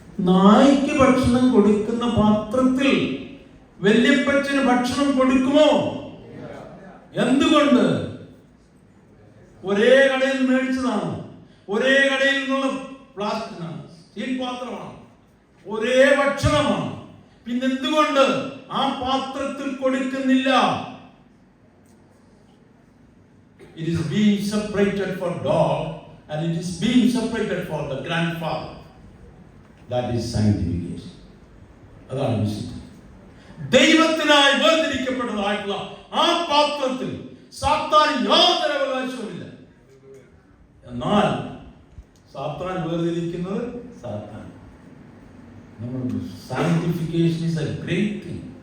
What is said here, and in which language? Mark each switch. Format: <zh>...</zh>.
<ml>നായ്ക്ക് ഭക്ഷണം കൊടുക്കുന്ന പാത്രത്തിൽ വല്യപ്പച്ചന് ഭക്ഷണം കൊടുക്കുമോ? എന്തുകൊണ്ട്? ഒരേ കടയിൽ നിന്ന് മേടിച്ചതാണ്, ഒരേ കടയിൽ നിന്നുള്ള പ്ലാസ്റ്റിക്കാണ്, സ്റ്റീൽ പാത്രമാണ്, ഒരേ ഭക്ഷണമാണ്. പിന്നെന്തുകൊണ്ട് ആ പാത്രത്തിൽ കൊടുക്കുന്നില്ല?</ml> <en>It is being separated for dog and it is being separated for the grandfather. That is sanctification.</en> <ml>അതാണ് വിശുദ്ധി. ദൈവത്തിനായി വേർതിരിക്കപ്പെട്ടതായിട്ടുള്ള ആ പാത്രത്തിൽ സാത്താൻ യാതൊരു അവകാശവുമില്ല. എന്നാൽ സാത്താൻ വേർതിരിക്കുന്നത് സാത്താൻ.</ml> <en>Sanctification is a great thing.</en>